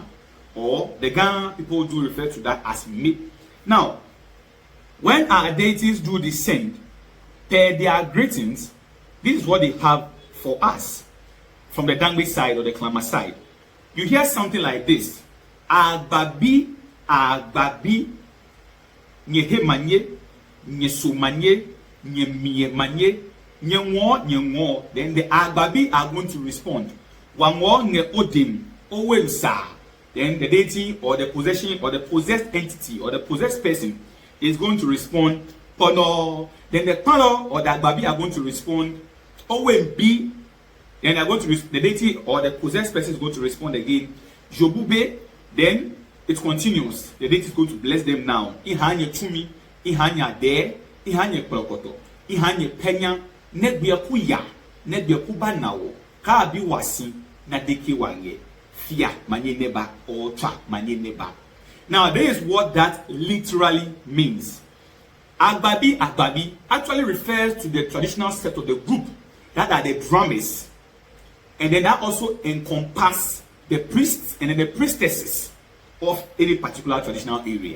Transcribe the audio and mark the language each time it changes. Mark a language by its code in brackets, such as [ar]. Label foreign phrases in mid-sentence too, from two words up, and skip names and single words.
[en] Or the Ga people do refer to that as Me. Now, when our deities do descend, their greetings, this is what they have for us from the Dangme side or the Kalama side. You hear something like this: [ada] Agbabi, Agbabi, Nyehe Manye, Nyesu Manye, Nyemie Manye, Nyenwo, Nyenwo. [en] Then the Agbabi are going to respond. [ada] Wanwo Nye Odim, Owemsa. [en] Then the deity or the possession or the possessed entity or the possessed person is going to respond Pono. Then the Pono or the Agbabi are going to respond Owembi. Then they are going to the deity or the possessed person is going to respond again Jobube. Then it continues. The deity is going to bless them now. [ada] Ihanye Chumi, ihanya de, ihanye kolokoto, ihanye penya, nebia kuya, nebia kubanawo, ka abi wasi, na deke wange, fia, manye neba, or tra, manye neba. [en] Now, this is what that literally means. Abbi actually refers to the traditional set of the group that are the drummers, and then that also encompass the priests and then the priestesses of any particular traditional area.